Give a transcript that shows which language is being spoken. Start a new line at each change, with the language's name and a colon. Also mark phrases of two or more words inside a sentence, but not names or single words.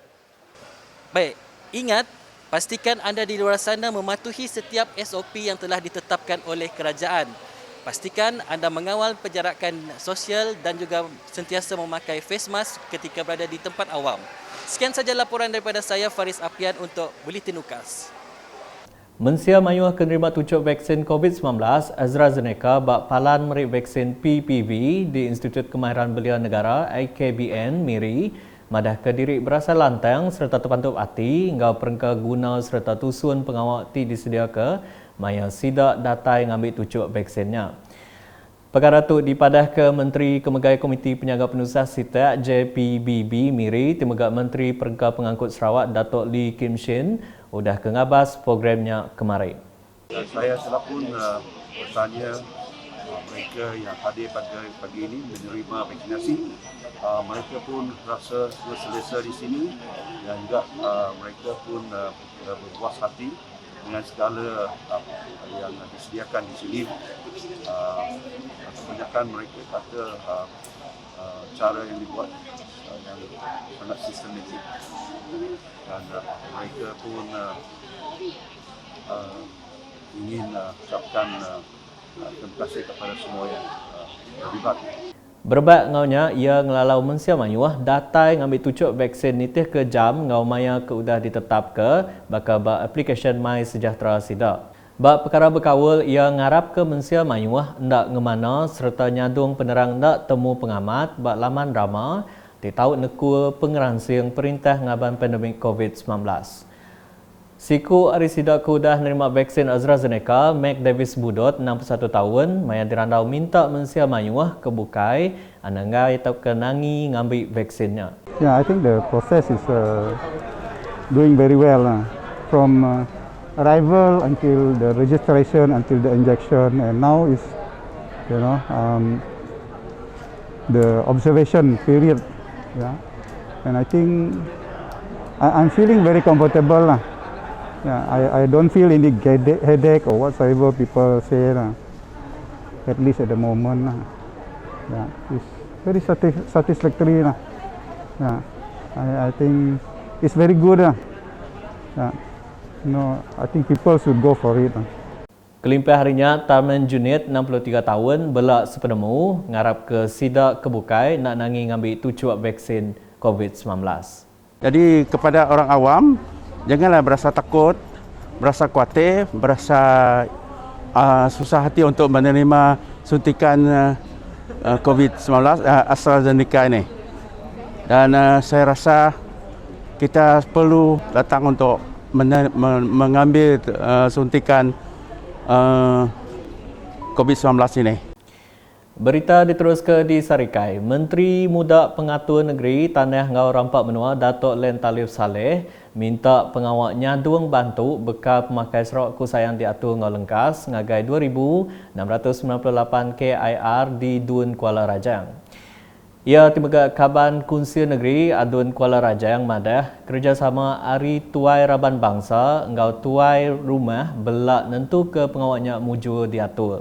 Malay: Baik, ingat, pastikan anda di luar sana mematuhi setiap SOP yang telah ditetapkan oleh kerajaan. Pastikan anda mengawal penjarakan sosial dan juga sentiasa memakai
English: face mask
Malay: ketika berada di tempat awam. Sekian saja laporan daripada saya, Faris Apian, untuk Buletin UKAS.
Iban: Mensia mayuh kenerima tucuk vaksin COVID-19 AstraZeneca bak palan merik vaksin PPV di Institut Kemahiran Belia Negara IKBN MIRI madah kediri berasal lantang serta terpantup hati hingga perengka guna serta tusun pengawal ti disedia ke maya sidak datai ngambil tucuk vaksinnya. Perkara itu dipadah ke Menteri Kemegai Komiti Penjaga Penusah SITAK JPBB MIRI Timegak Menteri Perengka Pengangkut Sarawak Datuk Lee Kim Shin udah kengabas programnya kemarin.
Malay: Saya selaku bertanya mereka yang hadir pada pagi ini menerima vaksinasi. Mereka pun rasa selesa di sini dan juga mereka pun berpuas hati dengan segala yang disediakan di sini. Kebanyakan mereka kata cara yang dibuat yang sangat sistematik dan mereka pun ingin ucapkan terima kasih kepada semua yang terlibat.
Iban: Berbat ngaunya ia ngelalau mensia mayuah datai ngambil tucuk vaksin nitih ke jam ngau maya ke udah ditetap ke bakal ba aplikasi My Sejahtera Sida. Bak perkara berkawal ia ngarap ke mensia mayuah ndak ngemana serta nyadung penerang ndak temu pengamat bak laman drama di tahu neku pengeransing perintah ngaban pandemik COVID-19. Siku Arisida kudah nerima vaksin AstraZeneca, Mac Davis Budot, 61 tahun, maya dirandau minta mensia mayuah kebukai, ananggai tak kenangi ngambil vaksinnya.
English: Yeah, I think the process is doing very well. From arrival until the registration, until the injection, and now is, the observation period. Yeah, and I think I'm feeling very comfortable lah. Yeah, I don't feel any headache or whatsoever people say lah. At least at the moment lah. Yeah, it's very satisfactory lah. Yeah, I think it's very good lah. Yeah, I think people should go for it lah.
Iban: Kelimpah harinya Tarman Junid 63 tahun belak sepenemu ngarap ke sidak kebukai nak nangi ngambil tucuk vaksin COVID-19.
Malay: Jadi kepada orang awam janganlah berasa takut, berasa khawatir, berasa susah hati untuk menerima suntikan COVID-19 AstraZeneca ini. Dan saya rasa kita perlu datang untuk mengambil suntikan COVID-19 ini. Berita diteruskan di Sarikai.
Iban: Menteri Muda Pengatur Negeri Tanah Ngau Rampak Menua Datuk Len Talib Saleh minta pengawal nyadung bantu bekal pemakai Sarawak Kusayang diatur ngau lengkas ngagai 2,698 KIR di Dun Kuala Rajang. Ia tiba Kaban Kunsi Negeri Adun Kuala Rajang madah kerjasama Ari Tuai Raban Bangsa ngau tuai rumah belak nentu ke pengawalnya muju diatur.